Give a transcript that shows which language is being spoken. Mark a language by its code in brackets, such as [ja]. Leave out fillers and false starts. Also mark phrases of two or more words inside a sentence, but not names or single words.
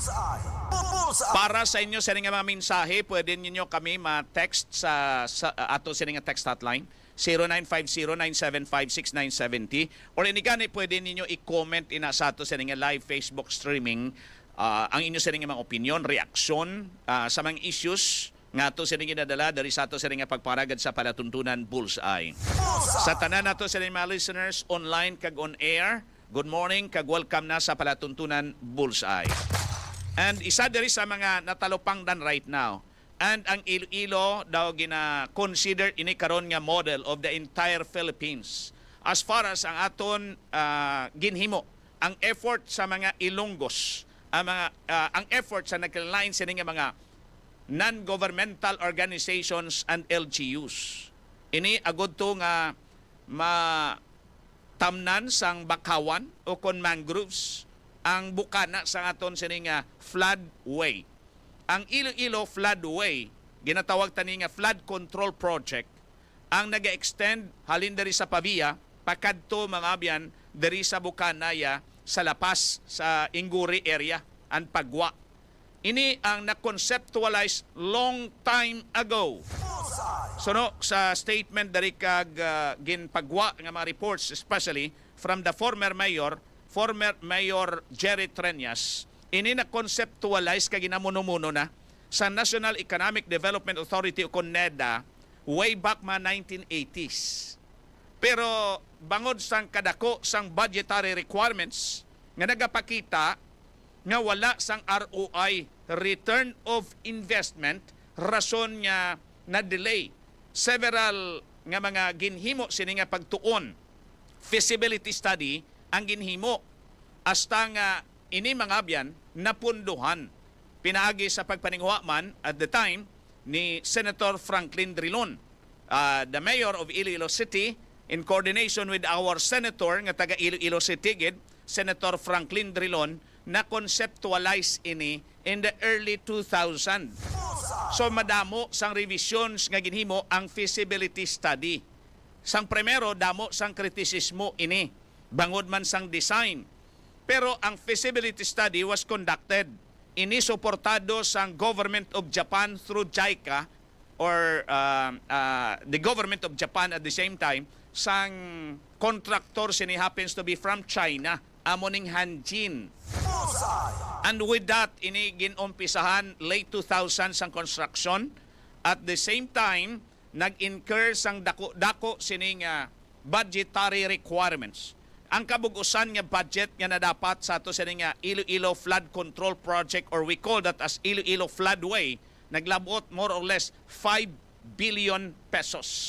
[hil] Para sa inyo sa mga mensahe, pwede niyo kami ma-text sa ato sa nga text hotline 0950-975-6970 or inigani pwede ninyo i-comment ina sa ato sa nga [en] live Facebook streaming [hil] ang inyo sa mga opinion, reaksyon sa mga issues nga to sa nga nadala dari sa ato sa nga pagparagad sa palatuntunan Bullseye. Sa tanan nato sa mga [en] listeners online [hil] kag [en] on air, good morning [hil] kag welcome na sa palatuntunan Bullseye. And isa diri sa mga natalupangdan [en] right now. [hil] And ang Iloilo daw gina-consider ini karon nga [en] model of the entire Philippines. As far as [hil] ang aton ginhimo, ang effort sa mga Ilonggos, ang effort sa nagkalain sa mga [en] non-governmental organizations and LGUs. [hil] Ini agud to nga matamnan sang bakawan o kon mangroves ang bukana sa aton sini nga floodway. Ang Iloilo floodway ginatawag tani nga [en] flood control project [hil] ang naga-extend halin diri sa Pavia pakadto mga abyan diri sa Bukanaya sa lapas sa Inguri area and Pagwa. Ini ang na-conceptualize [en] long time ago. [hil] So no, sa statement dari kag ginpagwa nga mga reports [en] especially from the former mayor Jerry Treñas, [hil] ini na-conceptualize kag ginamuno-muno na sa National Economic Development Authority o NEDA [en] way back [hil] mga 1980s. Pero bangod sang kadako sang [en] budgetary requirements [hil] nga nagapakita nga wala sang ROI, [en] return of investment, [hil] rason nga na-delay. Several nga mga ginhimo sini nga pagtuon, [en] feasibility study [hil] ang ginhimo hasta nga ini mga abyan napunduhan. Pinaagi sa pagpaningwa man [en] at the time [hil] ni Senator Franklin Drilon, [en] the mayor of Iloilo City, in coordination with our senator [hil] nga taga Iloilo City gid, Senator Franklin Drilon, na conceptualize ini [en] in the early 2000. [hil] So madamo sang revisions nga ginhimo ang [en] feasibility study. [hil] Sang primero damo sang kritisismo ini bangod man sang design. [en] Pero ang feasibility study was conducted. [hil] Ini suportado sang Government of Japan [en] through JICA or the Government of Japan at the same time. [hil] Sang contractor sini [en] happens to be from China, [hil] amoning Hanjin. [en] And with that, [hil] ini ginumpisahan late 2000 sang construction. [en] At the same time, [hil] nag-incur sang dako sini nga [en] budgetary requirements. [hil] Ang kabugusan nga budget nga nadapat sa ato sa nga Iloilo Flood Control Project [en] or we call that as Iloilo Floodway, [hil] naglabot [en] more or less [hil] 5 billion pesos.